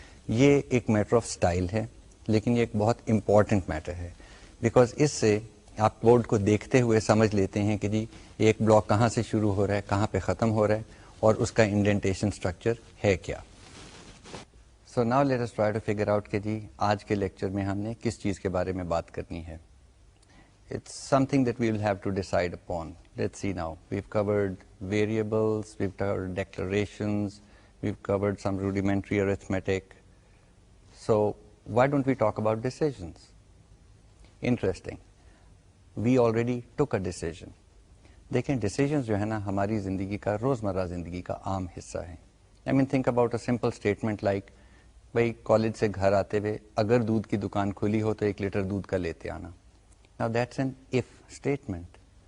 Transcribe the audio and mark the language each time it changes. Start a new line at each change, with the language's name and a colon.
Urdu: یہ ایک matter of style ہے لیکن یہ ایک بہت امپورٹنٹ میٹر ہے، بیکاز اس سے آپ کوڈ کو دیکھتے ہوئے سمجھ لیتے ہیں کہ جی ایک بلاک کہاں سے شروع ہو رہا ہے، کہاں پہ ختم ہو رہا ہے، اور اس کا انڈینٹیشن اسٹرکچر ہے کیا.
English: so now let us try to figure out
Urdu: کہ جی آج کے لیکچر میں ہم نے کس چیز کے بارے میں بات کرنی ہے.
English: It's something that we will have to decide upon. Let's see now. We've covered variables, we've covered declarations, we've covered some rudimentary arithmetic. So why don't we talk about decisions? Interesting. We already took a decision.
Urdu: دیکھیں decisions جو ہے نا ہماری زندگی کا، روزمرہ زندگی کا عام حصہ ہیں.
English: I mean think about a simple statement like
Urdu: بھائی کالج سے گھر آتے ہوئے اگر دودھ کی دکان کھلی ہو تو 1 لیٹر دودھ کا لیتے آنا.
English: Now that's an if statement.